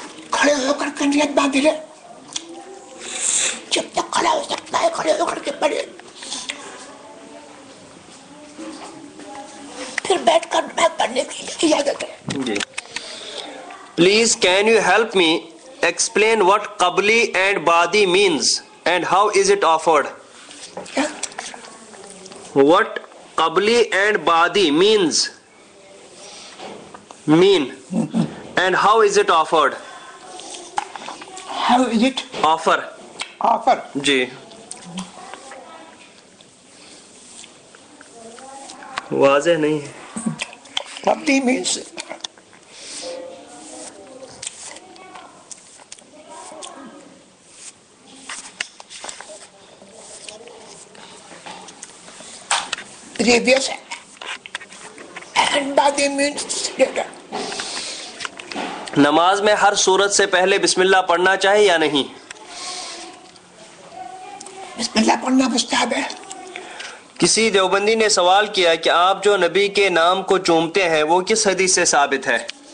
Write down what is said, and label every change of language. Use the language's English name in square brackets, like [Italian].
[Urdu] کھڑے ہو کر کنیت باندھ لے، جب تک کھڑا ہو سکتا ہے کھڑے ہو کر کے پڑھے، پھر بیٹھ کر پڑھنے کی اجازت ہے۔ [English] جی، please can you help me explain what قبلی and بادی means and how is it offered? What قبلی and بادی mean and how is it offered? How is it Offer. offer? [Urdu] جی، واضح نہیں ہے۔ [English] Qabli means previous, and badi means later. [Urdu] نماز میں ہر صورت سے پہلے بسم اللہ پڑھنا چاہیے یا نہیں؟ بسم اللہ پڑھنا مستحب ہے۔ کسی دیوبندی نے سوال کیا کہ آپ جو نبی کے نام کو چومتے ہیں وہ کس حدیث سے ثابت ہے؟